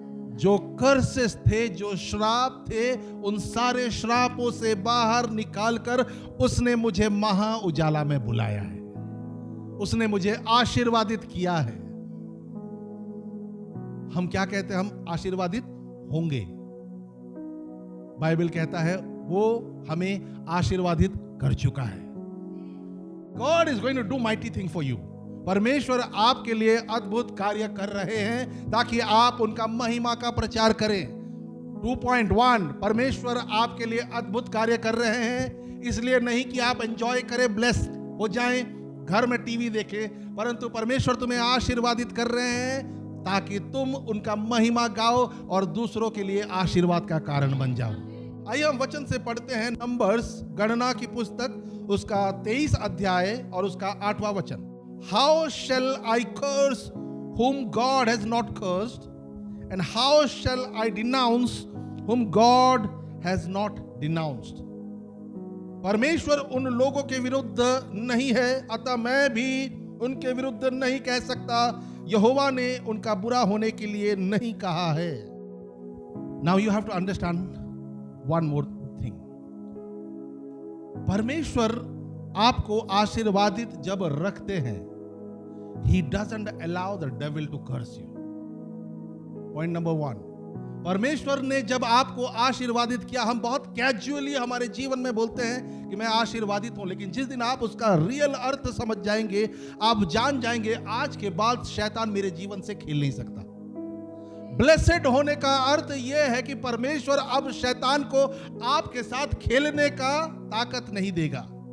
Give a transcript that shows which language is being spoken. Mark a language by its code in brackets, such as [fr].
[hi] जो कर्सेस थे, जो श्राप थे, उन सारे श्रापों से बाहर निकालकर उसने मुझे महा उजाला में बुलाया है। उसने मुझे आशीर्वादित किया है। हम क्या कहते हैं? हम आशीर्वादित होंगे। बाइबल कहता है वो हमें आशीर्वादित कर चुका है। [en] God is going to do mighty thing for you. [hi] परमेश्वर आपके लिए अद्भुत कार्य कर रहे हैं ताकि आप उनका महिमा का प्रचार करें। 2.1 परमेश्वर आपके लिए अद्भुत कार्य कर रहे हैं, इसलिए नहीं कि आप एंजॉय करें, ब्लेस हो जाएं, घर में टीवी देखें, परंतु परमेश्वर तुम्हें आशीर्वादित कर रहे हैं ताकि तुम उनका महिमा गाओ और दूसरों के लिए आशीर्वाद का कारण बन जाओ। आइए हम वचन से पढ़ते हैं नंबर्स, गणना की पुस्तक, उसका 23 अध्याय और उसका 8वां वचन। [en] How shall I curse whom God has not cursed? And how shall I denounce whom God has not denounced? [hi] परमेश्वर उन लोगों के विरुद्ध नहीं है, अतः मैं भी उनके विरुद्ध नहीं कह सकता। यहोवा ने उनका बुरा होने के लिए नहीं कहा है। [en] Now you have to understand one more thing. [hi] परमेश्वर आपको आशीर्वादित जब रखते हैं, [en] He doesn't allow the devil to curse you. Point number 1. [hi] परमेश्वर ने जब आपको आशीर्वादित किया, हम बहुत कैजुअली हमारे जीवन में बोलते हैं कि मैं आशीर्वादित हूं, लेकिन जिस दिन आप उसका रियल अर्थ समझ जाएंगे, आप जान जाएंगे आज के बाद शैतान मेरे जीवन से खेल नहीं सकता। ब्लेसेड होने का अर्थ यह है कि परमेश्वर अब शैतान को आपके साथ खेलने का ताकत नहीं देगा।